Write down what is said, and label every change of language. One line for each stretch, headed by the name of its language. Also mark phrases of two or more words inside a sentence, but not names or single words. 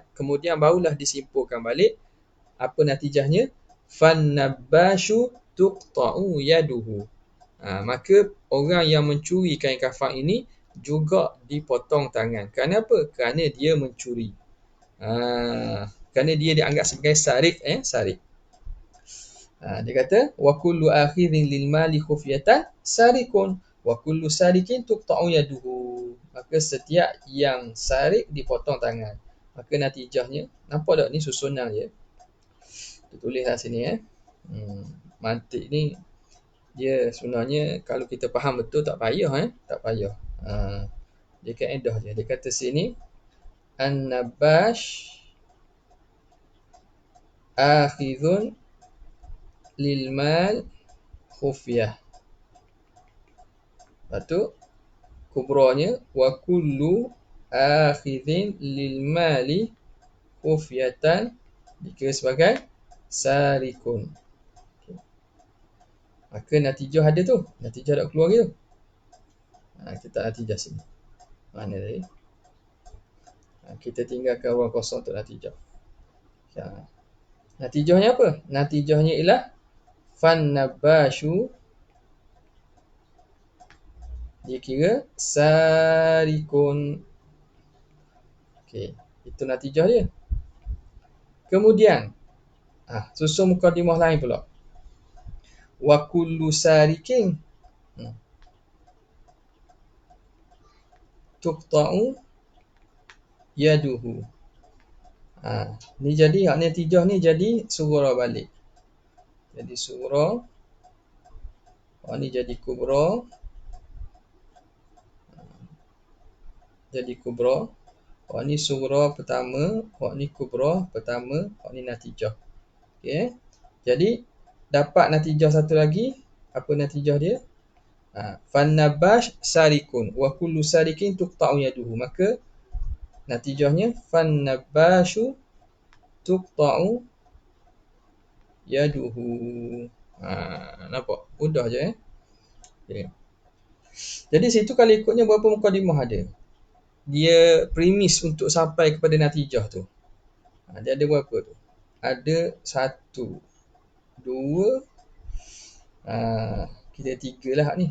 Malay: Kemudian barulah disimpulkan balik apa natijahnya,
Arabic: فالنباش تقطع يده.
Malay: Maka orang yang mencuri kain kafan ini juga dipotong tangan. Kerana apa? Kerana dia mencuri. Kerana dia dianggap sebagai sarik. Sarik. Dia kata
Arabic: وكل آخذ للمال خفية سارق وكل سارق تقطع يده.
Malay: Maka setiap yang sarik dipotong tangan. Maka natijahnya, nampak tak ni susunan dia? Tulislah sini mantik ni dia sebenarnya kalau kita faham betul tak payah tak payah. Dia kaedah je. Dia kata sini
Arabic: النباش آخذ للمال خفية.
Malay: Lepas tu kubranya
Arabic: وكل آخذ للمال خفية
Malay: dikira sebagai
Arabic: sarikun.
Malay: Maka natijah ada tu. Natijah dah keluar gitu. Kita tak natijah sini. Mana tadi? Kita tinggalkan ruang kosong untuk natijah. Natijahnya apa? Natijahnya ialah fannabashu dikira sarikun. Okey, itu natijah dia. Kemudian susun mukadimah lain pula.
Arabic: وكل سارق تقطع يده.
Malay: Ni jadi natijah ni jadi surah balik. Jadi surah. Ni jadi kubra. Jadi kubra. Ni surah pertama. Ni kubra pertama. Ni natijah. Okey. Jadi dapat natijah satu lagi. Apa natijah dia?
Arabic: فالنباش سارق وكل سارق تقطع يده.
Malay: Maka natijahnya
Arabic: فالنباش تقطع يده.
Malay: Nampak? Mudah je okay. Jadi situ kalau ikutnya berapa mukadimah ada? Dia premis untuk sampai kepada natijah tu. Dia ada berapa tu? Ada 1, 2, kita 3 lah ni.